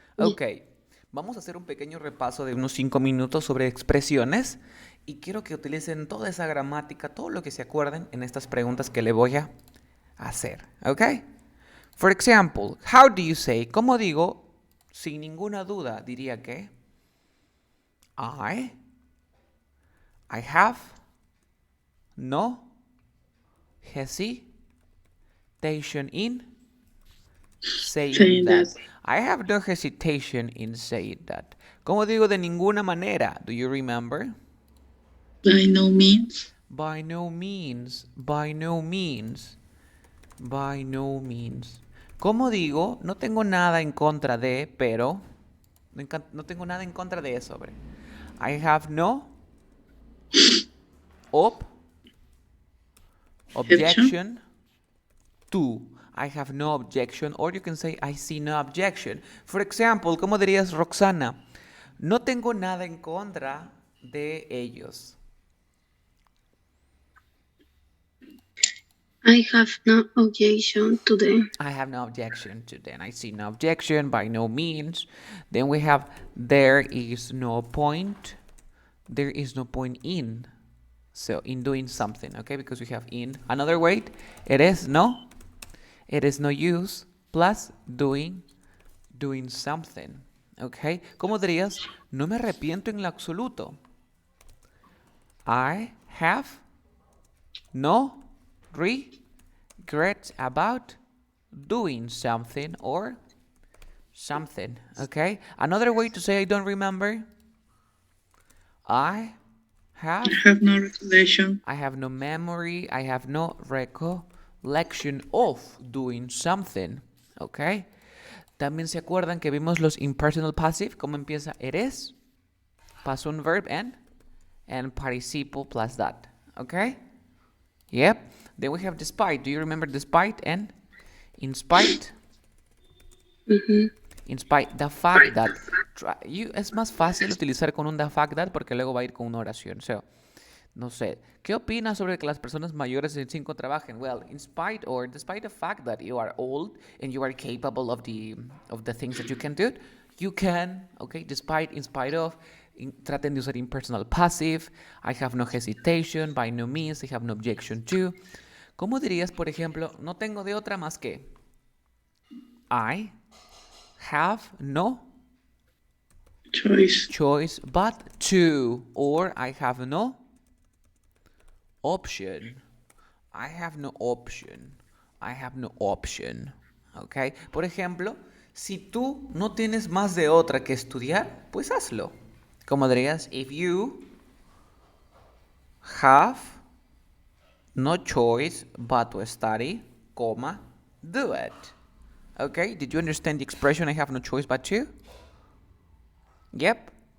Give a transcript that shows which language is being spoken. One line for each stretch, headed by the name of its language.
Spanish: Ok, vamos a hacer un pequeño repaso de unos 5 minutos sobre expresiones y quiero que utilicen toda esa gramática, todo lo que se acuerden en estas preguntas que le voy a hacer.
English: Ok? For example, how do you say?
Spanish: ¿Cómo digo? Sin ninguna duda diría que
English: I have no hesitation in saying that. I have no hesitation in saying that.
Spanish: ¿Cómo digo de ninguna manera?
English: Do you remember? By no means. By no means. By no means. By no means.
Spanish: ¿Cómo digo? No tengo nada en contra de, pero... No tengo nada en contra de eso, hombre.
English: I have no... objection to. I have no objection, or you can say I see no objection. For example,
Spanish: ¿cómo dirías, Roxana? No tengo nada en contra de ellos.
English: I have no objection to them. I have no objection to them. I see no objection, by no means. Then we have there is no point. There is no point in. So, in doing something, okay? Because we have in. Another way, it is no use plus doing something, okay?
Spanish: ¿Cómo dirías? No me arrepiento en lo absoluto.
English: I have no regrets about doing something or something, okay? Another way to say I don't remember. I have no recollection. I have no memory. I have no recollection of doing something. ¿Ok?
Spanish: También se acuerdan que vimos los impersonal passive. ¿Cómo empieza? Eres. Pasa un
English: verb and participle plus that. ¿Ok? Yep. Then we have despite. Do you remember despite and in spite? In spite, the fact that.
Spanish: Es más fácil utilizar con un
English: the fact that
Spanish: porque luego va a ir con una oración. So, no sé. ¿Qué opinas sobre que las personas mayores de 5 trabajen?
English: Well, in spite or despite the fact that you are old and you are capable of the things that you can do, you can, okay, despite, in spite of, traten de usar impersonal passive. I have no hesitation, by no means, I have no objection to.
Spanish: ¿Cómo dirías, por ejemplo, no tengo de otra más que
English: I have no choice but to, or I have no option. I have no option. I have no option. ¿Ok?
Spanish: Por ejemplo, si tú no tienes más de otra que estudiar, pues hazlo. Como dirías,
English: if you have no choice but to study, comma, do it. Okay, did you understand the expression I have no choice but to? Yep.